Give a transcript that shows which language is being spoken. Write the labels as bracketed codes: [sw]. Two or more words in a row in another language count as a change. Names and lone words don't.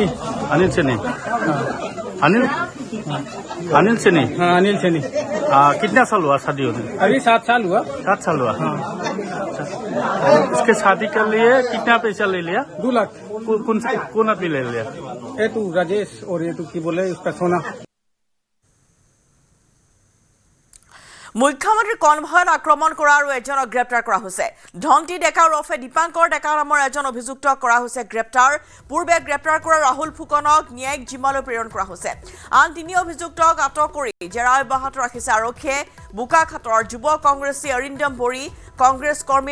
[hi] अनिल से नहीं अनिल अनिल से नहीं हाँ अनिल सैनी कितना साल हुआ शादी होने अभी 7 साल हुआ 7 साल हुआ हाँ इसके शादी के लिए कितना पैसा ले लिया 2 लाख कौन आदमी ले लिया ये तो राजेश और ये तो की बोले उसका सोना [as] মুখ্যমন্ত্ৰী কনভয়ত আক্ৰমণ কৰা আৰু এজনক গ্ৰেপ্তাৰ কৰা হৈছে ধন্তি ডেকা ওৰফে দীপাংকৰ ডেকা নামৰ এজন অভিযুক্ত কৰা হৈছে গ্ৰেপ্তাৰ পূৰ্বে গ্ৰেপ্তাৰ কৰা ৰাহুল ফুকনক ন্যায়িক জিম্মালৈ প্ৰেৰণ কৰা হৈছে আন তিনি অভিযুক্তক আটক কৰি জেৰা অব্যাহত ৰাখিছে আৰক্ষীয়ে বোকাখাটৰ যুৱ কংগ্ৰেছী অৰিন্দম বৰী কংগ্ৰেছ কৰ্মী